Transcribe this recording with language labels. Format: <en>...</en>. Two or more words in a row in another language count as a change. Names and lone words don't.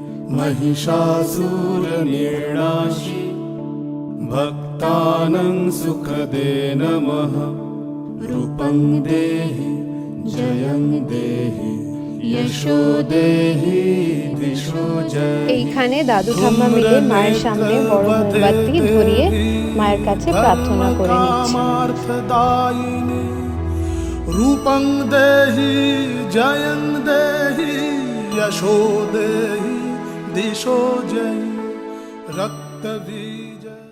<sa>महिषासुरनिर्णाशि भक्तानां सुखदे नमः रूपं देहि जयं देहि यशो देहि दिशो जहि।</sa> <bn>এইখানে দাদু ঠাম্মা মিলে মায়ের সামনে বড় মোমবাতি ধরিয়ে মায়ের কাছে প্রার্থনা করে নিচ্ছে।</bn> <sa>रूपं देहि जयं देहि यशो देहि दिशो जहि रक्तबीज।</sa>